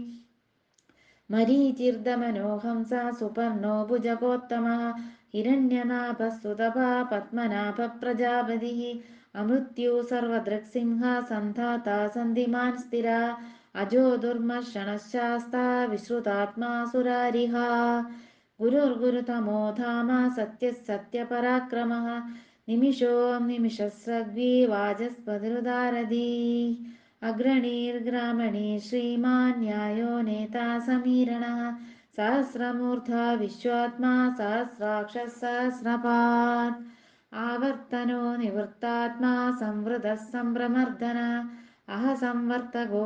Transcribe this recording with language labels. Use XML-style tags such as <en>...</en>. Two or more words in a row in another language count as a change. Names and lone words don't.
<sa>മരീചിർദമനോ ഹംസ സുപർണോ ഭുജഗോത്തമഃ ഹിരണ്യനാഭഃ സുതപാ പത്മനാഭഃ പ്രജാപതിഃ അമൃത്യു സർവദൃക്സിംഹ സന്ധാതാ സന്ധിമാൻ സ്ഥിര അജോ ദുർമർഷണഃ ശാസ്താ വിശ്രുതാത്മാ സുരാരിഃ गुरुर्गुरुतमो धाम सत्यः सत्यपराक्रमः निमिषो निमिषस्रग्वी वाचस्पतिरुदारधी अग्रणीर्ग्रामणी श्रीमान् न्यायो नेता समीरणः सहस्रमूर्धा विश्वात्मा सहस्राक्षः सहस्रपात् आवर्तनो निवृत्तात्मा संवृतः सम्भ्रमर्दन अह संवर्तको</sa>